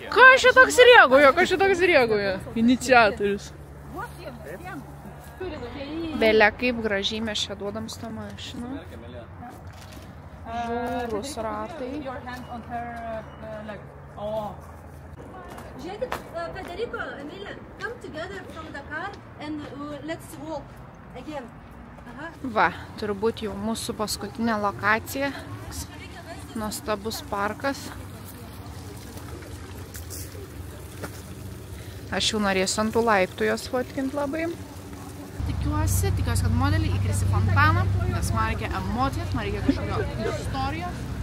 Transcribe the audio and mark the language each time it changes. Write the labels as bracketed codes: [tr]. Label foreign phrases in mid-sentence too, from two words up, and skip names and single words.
[lt] Ką šitoks reaguoja? Iniciatorius. Belia, kaip gražiai mes čia duodam tą mašiną. Žiūrus ratai. Žiūrėkit, Federico, Emilija, [en] come together from the car and let's walk again. [lt] Va, turbūt jau mūsų paskutinė lokacija. Nuostabus parkas. Aš jau norėsiu ant tų laiptų jos fotkint labai. Tikiuosi, kad modeliai įkris į fontaną, nes man reikia emocijos, man reikia kažkokio istorijos.